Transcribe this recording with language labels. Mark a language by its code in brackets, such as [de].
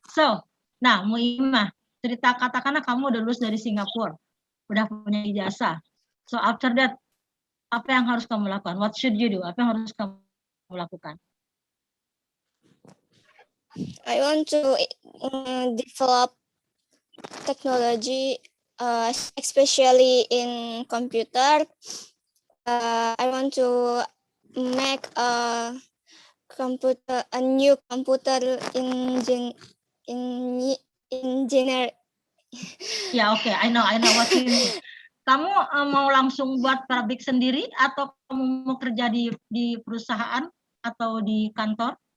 [id] So, nah Muimah, katakanlah kamu udah lulus dari Singapura, udah punya ijazah. [en] So after that, [id] apa yang harus kamu lakukan? [en] What should you do? [id] Apa yang harus kamu lakukan? [en] I want to develop technology, especially in computer. I want to make a new computer engineer. Ya, oke, I know what you mean. [id] Kamu mau langsung buat pabrik sendiri atau kamu mau kerja di perusahaan atau di kantor?